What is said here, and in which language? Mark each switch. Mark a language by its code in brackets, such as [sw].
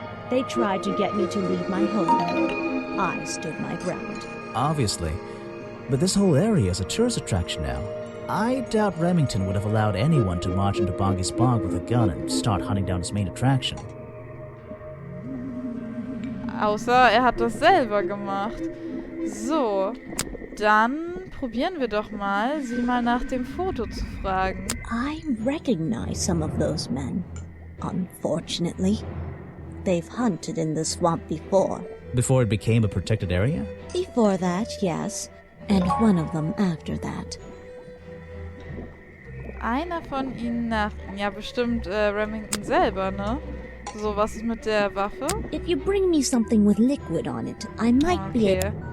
[en] They tried to get me to leave my home. I stood my ground. Obviously. But this whole area is a tourist attraction now. I doubt Remington would have allowed anyone to march into Boggy's bog with a gun and start hunting down his main attraction. [de] Außer er hat das selber gemacht. So, dann probieren wir doch mal, sie mal nach dem Foto zu fragen. [en] I recognize some of those men. Unfortunately, they've hunted in the swamp before. Before it became a protected area? Before that, yes. And one of them after that. [de] Einer von ihnen nach... Ja, bestimmt Remington selber, ne? So, was ist mit der Waffe? [en] If you bring me something with liquid on it, I might be able...